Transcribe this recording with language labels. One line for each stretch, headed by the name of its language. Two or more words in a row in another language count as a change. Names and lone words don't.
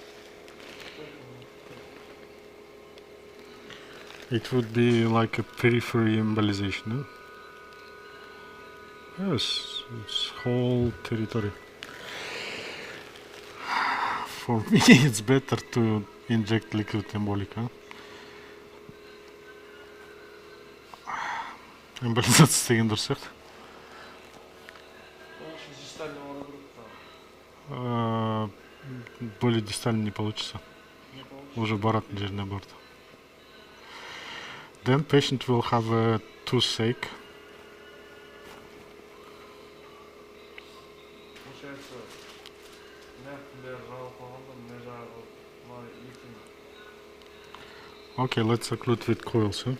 English: It would be like a periphery embolization, no? Yes, it's whole territory. For me, it's better to inject liquid embolic, huh?
Kazakh: Эмболизация деген дұрыс сияқты.
Russian: Более дистально не получится.
Kazakh: Уже баратын жеріне барды.
English: Then patient will have a toothache. Okay, let's occlude with coils, huh?